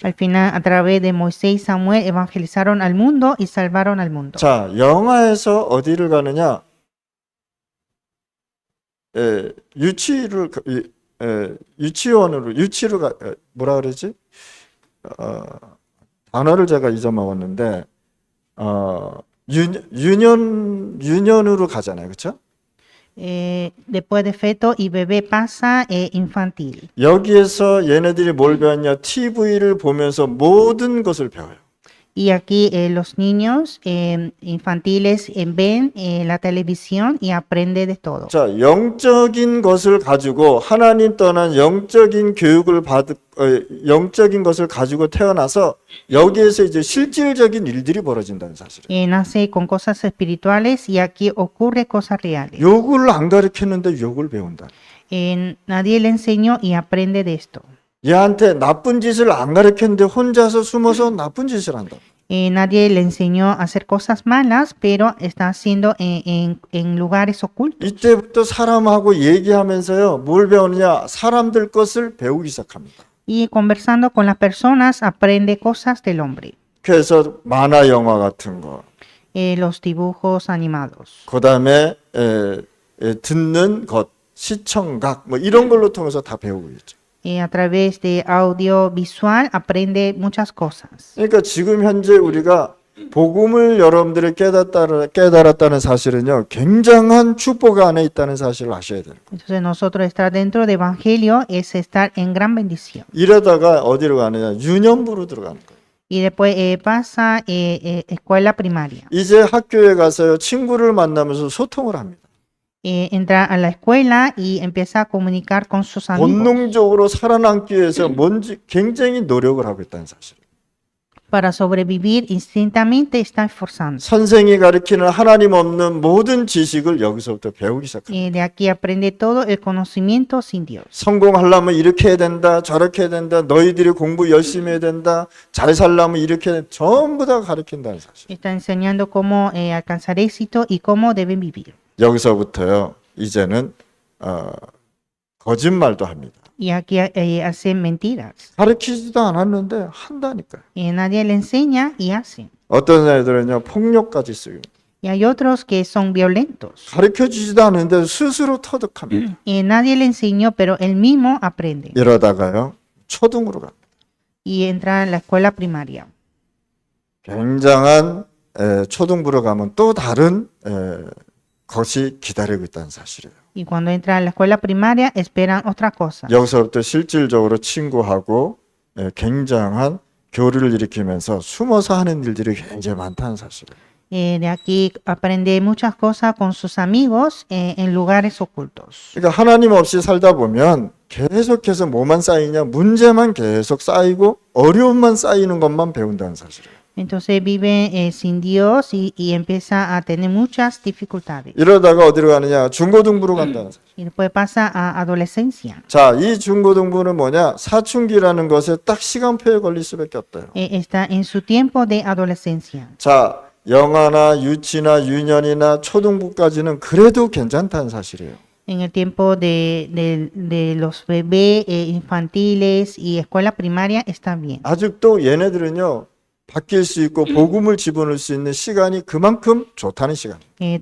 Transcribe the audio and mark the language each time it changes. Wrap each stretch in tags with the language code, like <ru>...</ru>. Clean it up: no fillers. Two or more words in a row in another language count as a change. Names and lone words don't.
<es>Al final, a través de Moisés y Samuel, evangelizaron al mundo y salvaron al mundo.</es> <ko>자, 영화에서 어디를 가느냐? 유치를 유치원으로 유치로 가 뭐라 그러지? 단어를 제가 잊어먹었는데 유년으로 가잖아요, 그렇죠?</ko> <es>Después de feto y bebé pasa infantil.</es> <ko>여기에서 얘네들이 뭘 배웠냐? TV를 보면서 모든 것을 배워요.</ko> <es>Y aquí los niños infantiles ven la televisión y aprende de todo.</es> <ko>자, 영적인 것을 가지고 하나님 떠난 영적인 교육을 영적인 것을 가지고 태어나서 여기에서 이제 실질적인 일들이 벌어진다는 사실이에요.</ko> <es>Nace con cosas espirituales y aquí ocurre cosas reales.</es> <ko>욕을 안 가르쳤는데 욕을 배운다.</ko> <es>Nadie le enseñó y aprende de esto.</es> <ko>얘한테 나쁜 짓을 안 가르쳤는데 혼자서 숨어서 나쁜 짓을 한다.</ko> <es>Nadie le enseñó a hacer cosas malas, pero está haciendo en lugares ocultos.</es> <ko>이때부터 사람하고 얘기하면서요. 뭘 배우느냐? 사람들 것을 배우기 시작합니다.</ko> <es>Y conversando con las personas aprende cosas del hombre.</es> <ko>그래서 만화 영화 같은 거.</ko> <es>Los dibujos animados.</es> <ko>그다음에 듣는 것, 시청각 뭐 이런 걸로 통해서 다 배우고 있죠.</ko> <es>A través de audiovisual aprende muchas cosas.</es> <ko>그러니까 지금 현재 우리가 복음을 여러분들이 깨달았다는 사실은요, 굉장한 축복 안에 있다는 사실을 아셔야 돼요.</ko> <es>Entonces nosotros estar dentro del evangelio es estar en gran bendición.</es> <ko>이러다가 어디로 가느냐? 유년부로 들어가는 거예요.</ko> <es>Y después pasa escuela primaria.</es> <ko>이제 학교에 가서요, 친구를 만나면서 소통을 합니다.</ko> <es>Entra a la escuela y empieza a comunicar con sus amigos.</es> <ko>본능적으로 살아남기 위해서 뭔지 굉장히 노력을 하고 있다는 사실.</ko> <es>Para sobrevivir instintamente está esforzando.</es> <ko>선생이 가르치는 하나님 없는 모든 지식을 여기서부터 배우기 시작합니다.</ko> <es>De aquí aprende todo el conocimiento sin Dios.</es> <ko>성공하려면 이렇게 해야 된다, 저렇게 해야 된다, 너희들이 공부 열심히 해야 된다, 잘 살려면 이렇게 해야 된다, 전부 다 가르친다는 사실.</ko> <es>Está enseñando cómo alcanzar éxito y cómo deben vivir.</es> <ko>여기서부터요, 이제는 거짓말도 합니다.</ko> <es>Y aquí hacen mentiras.</es> <ko>가르치지도 않았는데 한다니까요.</ko> <es>Nadie le enseña y hacen.</es> <ko>어떤 애들은요, 폭력까지 쓰고</ko> <es>Y hay otros que son violentos.</es> <ko>가르쳐주지도 않은데 스스로 터득합니다.</ko> <es>Nadie le enseñó, pero él mismo aprende.</es> <ko>이러다가요, 초등으로 갑니다.</ko> <es>Y entra en la escuela primaria.</es> <ko>굉장한 초등부로 가면 또 다른 것이 기다리고 있다는 사실이에요.</ko> <es>Y cuando entra en la escuela primaria esperan otra cosa.</es> <ko>여기서부터 실질적으로 친구하고 굉장한 교류를 일으키면서 숨어서 하는 일들이 굉장히 많다는 사실이에요.</ko> <es>De aquí aprende muchas cosas con sus amigos en lugares ocultos.</es> <ko>그러니까 하나님 없이 살다 보면 계속해서 뭐만 쌓이냐? 문제만 계속 쌓이고 어려움만 쌓이는 것만 배운다는 사실이에요.</ko> <es>Entonces vive sin Dios y empieza a tener muchas dificultades.</es> <ko>이러다가 어디로 가느냐? 중고등부로 간다는 사실.</ko> <es>Y después pasa a adolescencia.</es> <ko>자, 이 중고등부는 뭐냐? 사춘기라는 것에 딱 시간표에 걸릴 수밖에 없대요.</ko> <es>Está en su tiempo de adolescencia.</es> <ko>자, 영아나 유치나 유년이나 초등부까지는 그래도 괜찮다는 사실이에요.</ko> <es>En el tiempo de los bebés infantiles y escuela primaria está bien.</es> <ko>아직도 얘네들은요, 바뀔 수 있고 복음을 집어넣을 수 있는 시간이 그만큼 좋다는 시간이에요.</ko>